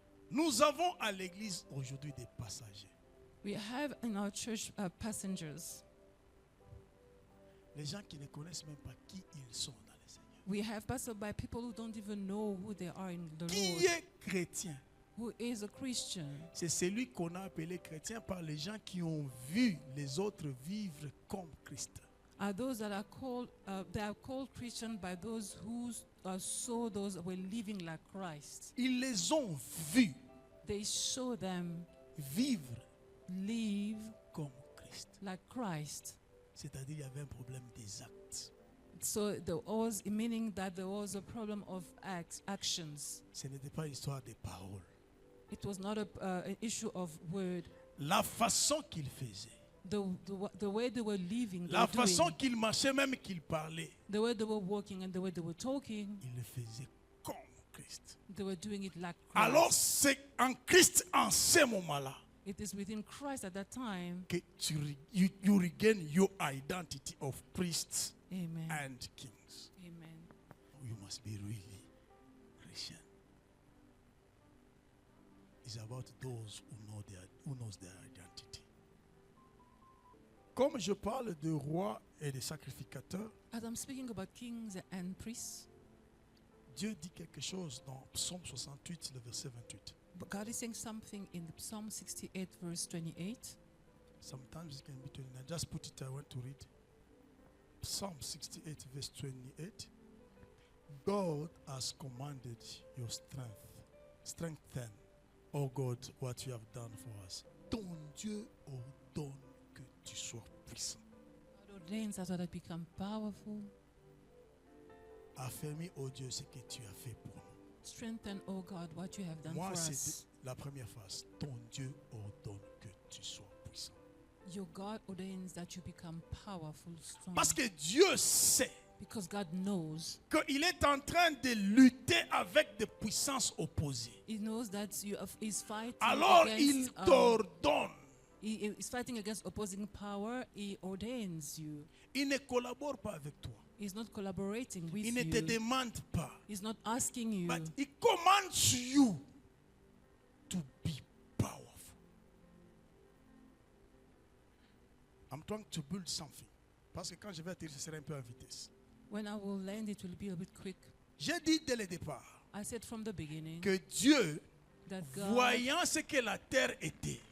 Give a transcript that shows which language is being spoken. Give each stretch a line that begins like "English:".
French: Nous avons à l'église aujourd'hui des passagers.
English: We have in our church passengers.
French: Les gens qui ne connaissent même pas qui ils sont dans le Seigneur.
English: We have passed by people who don't even know who they are in the
French: Qui est chrétien?
English: Who is a Christian?
French: C'est celui qu'on a appelé chrétien par les gens qui ont vu les autres vivre comme Christ.
English: Are those that are called they are called Christian by those who saw those who were living like Christ.
French: Ils les ont vus
English: They saw them
French: vivre
English: live
French: comme Christ.
English: like Christ.
French: C'est-à-dire il y avait un problème des actes.
English: So there was, meaning that there was a problem of actions.
French: Ce n'était pas l'histoire des paroles.
English: It was not an issue of word.
French: La façon qu'ils faisaient,
English: The way they were living,
French: la façon qu'ils marchaient, même qu'ils parlaient,
English: the way they were walking and the way they were talking,
French: ils le faisaient comme Christ.
English: They were doing it like
French: Alors
English: Christ.
French: c'est en Christ en ce moment-là
English: It is within Christ at that time.
French: que
English: you regain your identity of priests Amen. and kings. Amen. You must be really Christian. It's about those who knows their identity.
French: Comme je parle de rois et de sacrificateurs,
English: As I'm speaking about kings and priests,
French: Dieu dit quelque chose dans Psaume 68, le verset 28.
English: but God is saying something in the Psalm 68, verse 28. Sometimes it can be 29. Just put it, I want to read. Psalm 68, verse 28. God has commanded your strength. Strengthen, oh God, what you have done for us.
French: Ton Dieu ordonne que tu sois puissant.
English: God ordains us that I become powerful.
French: Affermis, oh Dieu, ce que tu as fait pour nous.
English: Strengthen, oh God, what you have done
French: Moi,
English: for
French: c'est
English: us.
French: la première phrase. Ton Dieu ordonne que tu sois puissant.
English: Your God ordains that you become powerful, strong.
French: Parce que Dieu sait
English: Because God knows.
French: qu'il est en train de lutter avec des puissances opposées.
English: He knows that he's fighting
French: Alors il
English: against
French: t'ordonne.
English: he is fighting against opposing power. He ordains you.
French: Il ne collabore pas avec toi.
English: He's not collaborating with
French: Il ne te
English: you.
French: demande pas.
English: He's not asking you. But he commands you to be powerful. I'm trying to build something.
French: Parce que quand je vais atterrir, ce sera un peu en vitesse.
English: When I will land, it will be a bit quick.
French: J'ai dit dès le départ
English: I said from the beginning
French: que Dieu,
English: that God,
French: voyant ce que la terre était,